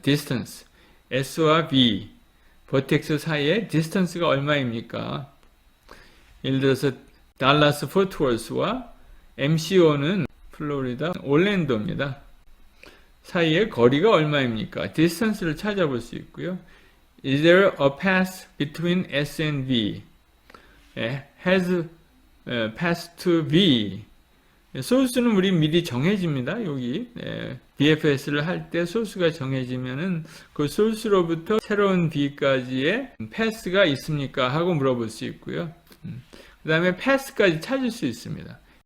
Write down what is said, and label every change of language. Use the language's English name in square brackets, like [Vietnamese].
[Korean] distance, S와 B, 버텍스 사이의 distance가 얼마입니까? 예를 들어서 달라스 포트워스와 MCO는 플로리다 올랜도입니다. 사이의 거리가 얼마입니까? distance를 찾아볼 수 있고요. [English] Is there a path between S and V? Has path to V? [Korean] 소스는 우리 미리 정해집니다. 여기 BFS를 할 때 소스가 정해지면은 그 소스로부터 새로운 B까지의 패스가 있습니까? 하고 물어볼 수 있고요. 그 다음에 패스까지 찾을 수 있습니다.